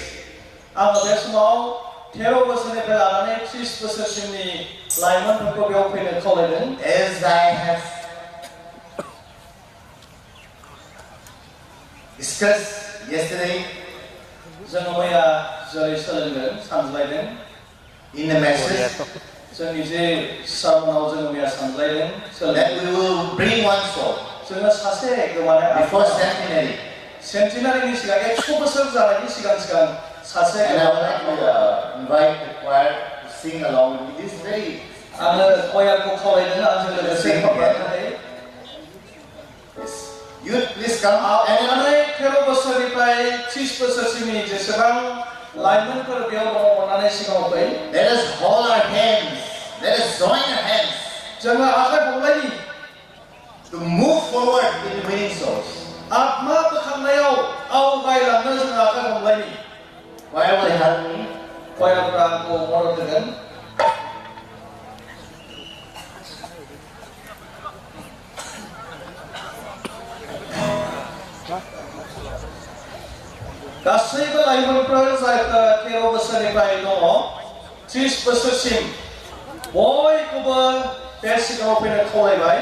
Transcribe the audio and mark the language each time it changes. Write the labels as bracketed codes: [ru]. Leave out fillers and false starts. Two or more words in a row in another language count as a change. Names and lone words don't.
[brx] आं बे समाव 13 बोसोरनिफ्राय लानानै 30 बोसोरसिमनि लाइमोनफोरखौ बेयाव फैनो खावलायदों. [en] As I have discussed yesterday, [brx] जों मैया जेरै सोलोंदों सानज्लायदों [en] in the message, [brx] जोंनि जे सारमोनाव जों मैया सानज्लायदों [en] that we will bring one soul [brx] जोङो सासे गोमानाय [en] before centenary. [brx] सेन्टिनारिनि सिगां 100 बोसोर जानायनि सिगां सासे [en] And I would like to invite the choir to sing along with me. This is very. [brx] आङो कयारखौ खावलायदों आंजों लोगोसे खनफानो थाखाय. [en] Youth, please come out. [brx] अन्नानै 13 बोसोरनिफ्राय 30 बोसोरसिमनि जेसेबां लाइमोनफोर बेयाव दङ अन्नानै सिगाङाव फै. [en] Let us hold our hands. Let us join our hands. [brx] जोङो आखाइ हमलायनि [en] to move forward in winning souls. [brx] आत्मा बोखांनायाव आवगायलांनो जों आखाइ हमलायनि. [en] Choir will help me. [brx] कयारफ्रा आंखौ मदद होगोन. गासैबो लाइमोनफोर जायफोरा 13 बोसोरनिफ्राय दङ 30 बोसोरसिम बयखौबो बे सिगाङाव फैनो खावलायबाय.